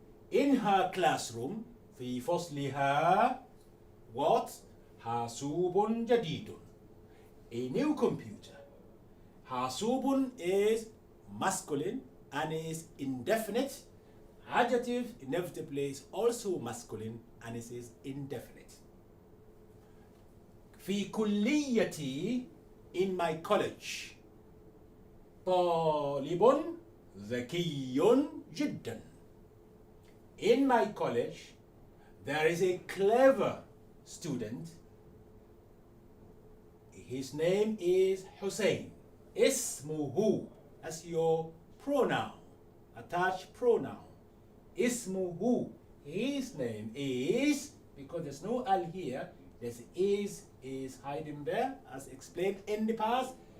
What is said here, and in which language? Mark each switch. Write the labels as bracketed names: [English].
[English] in her classroom [Arabic] في فصلها [English] what [Arabic] حاسوب جديد, [English] a new computer. حاسوب is masculine and is indefinite. Adjective inevitably is also masculine and it is indefinite. [Arabic] في كليتي [English] in my college [Arabic] طالب ذكي جدا. [English] In my college there is a clever student. His name is Hussein. اسمه, as your pronoun, attached pronoun. اسمه, his name is, because there's no al here, there's is hiding there, as explained in the past.